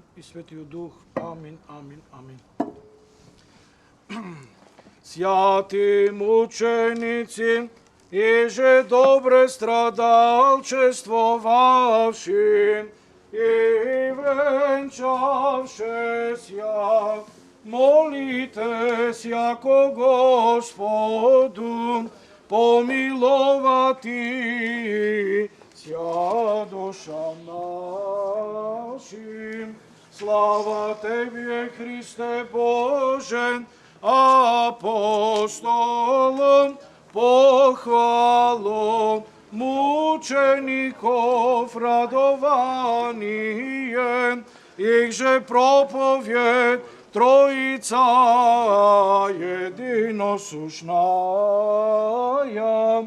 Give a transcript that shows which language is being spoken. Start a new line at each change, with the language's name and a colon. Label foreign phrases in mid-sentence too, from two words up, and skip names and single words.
Macedonian: И Светиот Дух, амин, амин, амин.
Church Slavic: Святи мученици, иже добре страдалчествовавши и венчавше ся, молитесь яко Господу помиловати ся душа нашим. Слава Тебе, Христе Боже, апостолом похвалом мучеников радование, их же проповедь Троица единосушная.